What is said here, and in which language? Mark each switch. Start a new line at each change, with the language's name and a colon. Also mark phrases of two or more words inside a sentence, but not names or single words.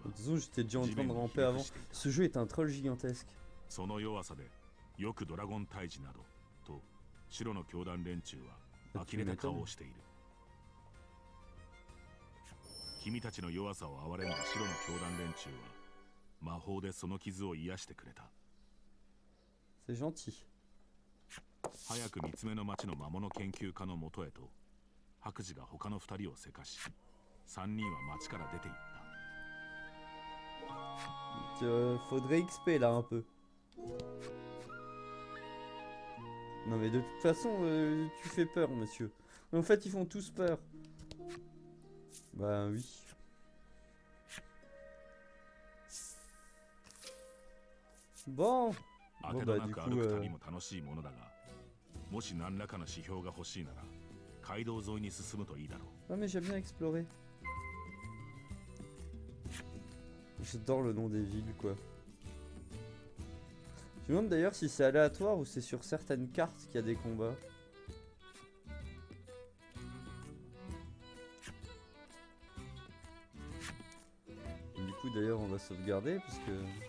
French: de toute façon j'étais déjà en train de ramper avant. Ce jeu est un troll gigantesque.
Japanese: その弱さでよくドラゴン退治などと白の教団連中は呆れた顔をしている。君たちの弱さを憐れんだ白の教団連中は魔法でその傷を癒してくれた。
French: C'est gentil.
Japanese: 早く三つ目の町の魔物研究家のもとへと白磁が他の2人をせかし、3人は町から出て行った。
French: Faudrait XP là un peu. Non mais de toute façon tu fais peur monsieur. En fait ils font tous peur. Bah oui. Bon.
Japanese: 当てどなく歩く旅も楽しいものだが、もし何らかの指標が欲しいなら街道沿いに進むといいだろう。
French: Ah mais j'aime bien explorer. J'adore le nom des villes quoi. Je me demande d'ailleurs si c'est aléatoire ou c'est sur certaines cartes qu'il y a des combats. Du coup d'ailleurs on va sauvegarder parce que...